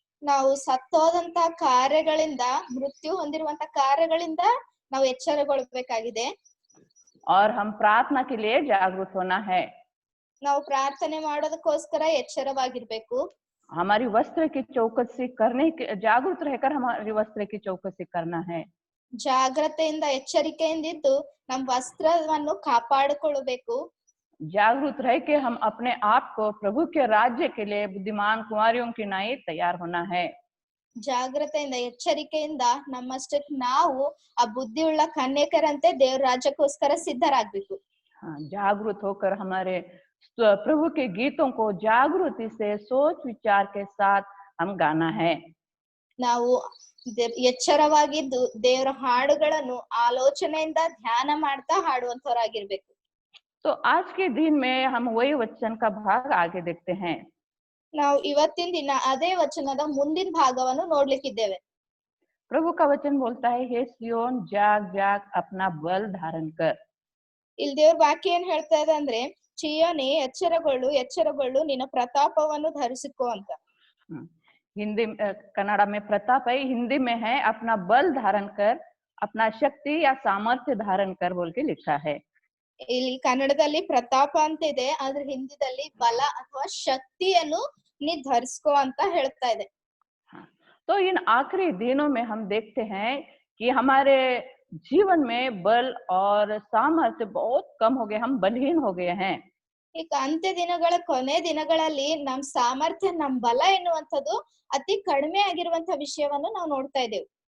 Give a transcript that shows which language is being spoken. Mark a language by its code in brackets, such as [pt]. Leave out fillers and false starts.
[kn] ನಾವು ಸತ್ತೋದಂತ ಕಾರ್ಯಗಳಿಂದ, ಮೃತ್ಯು ಹೊಂದಿರುವಂತ ಕಾರ್ಯಗಳಿಂದ ನಾವು ಎಚ್ಚರಗೊಳ್ಬೇಕಾಗಿದೆ. [hi] और हम प्रार्थना के लिए जागरूक होना है। [kn] ನಾವು ಪ್ರಾರ್ಥನೆ ಮಾಡೋದಕ್ಕೋಸ್ಕರ ಎಚ್ಚರವಾಗಿರ್ಬೇಕು. [hi] हमारी वस्त्र की चौकसी करने के, जागरूक रहकर हमारी वस्त्र की चौकसी करना है। [kn] ಜಾಗೃತೆಯಿಂದ ಎಚ್ಚರಿಕೆಯಿಂದ ಇದ್ದು ನಮ್ಮ ವಸ್ತ್ರವನ್ನು ಕಾಪಾಡಿಕೊಳ್ಳಬೇಕು. [hi] जागरूक रह के हम अपने आप को प्रभु के राज्य के लिए बुद्धिमान कुमारियों की नाई तैयार होना है। [kn] ಜಾಗೃತೆಯಿಂದ ಎಚ್ಚರಿಕೆಯಿಂದ ನಮ್ಮಷ್ಟಕ್ಕೆ ನಾವು ಆ ಬುದ್ಧಿಯುಳ್ಳ ಕನ್ಯಕರಂತೆ ದೇವರ ರಾಜ್ಯಕ್ಕೋಸ್ಕರ ಸಿದ್ಧರಾಗಬೇಕು. [hi] हाँ, जागरूक होकर हमारे प्रभु के गीतों को जागृति से सोच विचार के साथ हम गाना है। [kn] ನಾವು ಎಚ್ಚರವಾಗಿದ್ದು ದೇವರ ಹಾಡುಗಳನ್ನು ಆಲೋಚನೆಯಿಂದ ಧ್ಯಾನ ಮಾಡ್ತಾ ಹಾಡುವಂತವರಾಗಿರ್ಬೇಕು. [hi] तो आज के दिन में हम वही वचन का भाग आगे देखते हैं। [kn] ನಾವು ಇವತ್ತಿನ ದಿನ ಅದೇ ವಚನದ ಮುಂದಿನ ಭಾಗವನ್ನು ನೋಡ್ಲಿಕ್ಕಿದ್ದೇವೆ. [hi] प्रभु का वचन बोलता है, हे सियोन जाग जाग अपना बल धारण कर। [kn] ಇಲ್ಲಿ ದೇವ್ರ ವಾಕ್ಯ ಏನ್ ಹೇಳ್ತಾ ಇದೆ ಅಂದ್ರೆ, ಚಿಯೋನೇ ಎಚ್ಚರಗೊಳ್ಳು ಎಚ್ಚರಗೊಳ್ಳು, ನಿನ್ನ ಪ್ರತಾಪವನ್ನು ಧರಿಸಿಕೋ ಅಂತ. [hi] हिंदी कन्नड़ा में प्रताप है, हिंदी में है अपना बल धारण कर, अपना शक्ति या सामर्थ्य धारण कर बोल के लिखा है। [kn] ಇಲ್ಲಿ ಕನ್ನಡದಲ್ಲಿ ಪ್ರತಾಪ ಅಂತ ಇದೆ, ಆದ್ರೆ ಹಿಂದಿದಲ್ಲಿ ಬಲ ಅಥವಾ ಶಕ್ತಿಯನ್ನು ನೀ ಧರಿಸ್ಕೋ ಅಂತ ಹೇಳ್ತಾ ಇದೆ. [hi] तो इन आखिरी दिनों में हम देखते हैं कि हमारे जीवन में बल और सामर्थ्य बहुत कम हो गए, हम बलहीन हो गए हैं। [kn] ಈಗ ಅಂತ್ಯ ದಿನಗಳ ಕೊನೆ ದಿನಗಳಲ್ಲಿ ನಮ್ ಸಾಮರ್ಥ್ಯ ನಮ್ ಬಲ ಎನ್ನುವಂಥದ್ದು ಅತಿ ಕಡಿಮೆ ಆಗಿರುವಂತ ವಿಷಯವನ್ನು ನಾವು ನೋಡ್ತಾ ಇದ್ದೇವೆ.